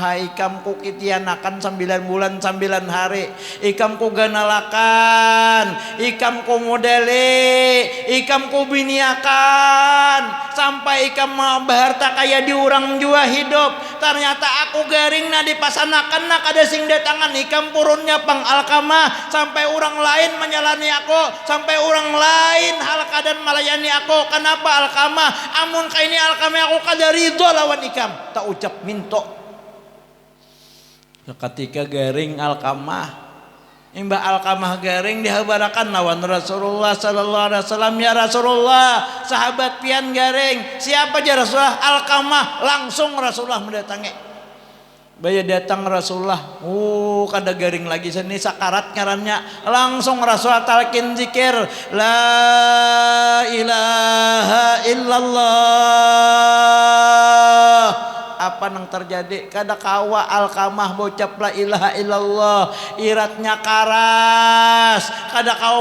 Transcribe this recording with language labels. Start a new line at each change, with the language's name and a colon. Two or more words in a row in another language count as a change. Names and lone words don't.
Banjar: ikam ku kitianakan 9 bulan 9 hari ikam ku ganalakan ikam ku modele ikam ku biniakan sampai ikam baharta kaya diurang jua hidup ternyata aku garing na dipasanakan nak ada sing datangan ikam purunnya pang Alkamah sampai orang lain menyalani aku sampai orang lain hal keadaan melayani aku kenapa Alkamah amun kaini Alkamah aku kada ridho lawan ikam tak ucap minto ketika garing Alkamah Mbak Alkamah garing dihabarakan lawan Rasulullah
Arabic: صلى الله عليه وسلم
Banjar: ya Rasulullah sahabat pian garing siapa aja Rasulullah Alkamah langsung Rasulullah mendatangi baya datang Rasulullah kada garing lagi seni sakarat ngarannya langsung Rasulullah talkin zikir la
Arabic: إله إلا الله
Banjar: apa nang terjadi kada kawa Alkamah bocap
Arabic: لا إله إلا الله
Banjar: iratnya karas kada kawa